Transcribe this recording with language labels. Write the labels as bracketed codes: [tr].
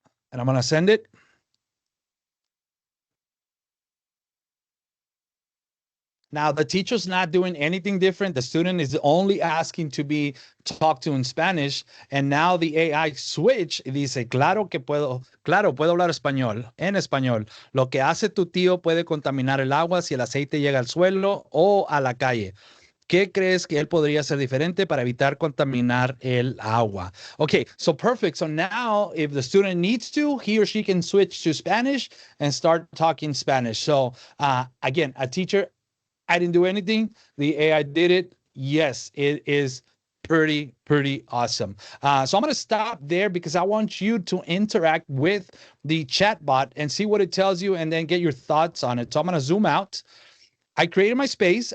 [en] And I'm going to send it. Now, the teacher's not doing anything different. The student is only asking to be talked to in Spanish. And now the AI switch [es] dice, claro, puedo hablar español, en español. Lo que hace tu tío puede contaminar el agua si el aceite llega al suelo o a la calle. ¿Qué crees que él podría hacer diferente para evitar contaminar el agua? [en] Okay, so perfect. So now if the student needs to, he or she can switch to Spanish and start talking Spanish. So again, a teacher, I didn't do anything. The AI did it. Yes, it is pretty awesome. So I'm going to stop there because I want you to interact with the chatbot and see what it tells you and then get your thoughts on it. So I'm going to zoom out. I created my space.